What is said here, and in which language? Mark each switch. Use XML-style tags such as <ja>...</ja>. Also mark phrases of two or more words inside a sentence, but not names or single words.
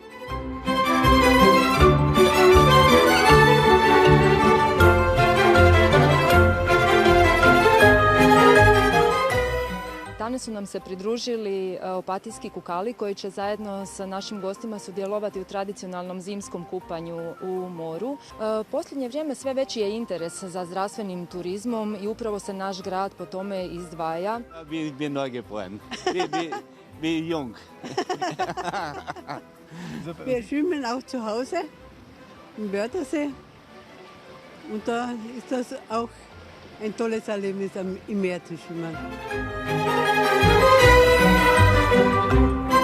<hr>Danas su nam se pridružili opatijski kukali koji će zajedno sa našim gostima sudjelovati u tradicionalnom zimskom kupanju u moru. Posljednje vrijeme sve veći je interes za zdravstvenim turizmom i upravo se naš grad po tome izdvaja.</hr> <de>Wir neu geboren. Wir jung. Wir schwimmen auch zu Hause im Wörthersee und da ist das auch ein tolles Erlebnis, im Meer zu schwimmen.</de>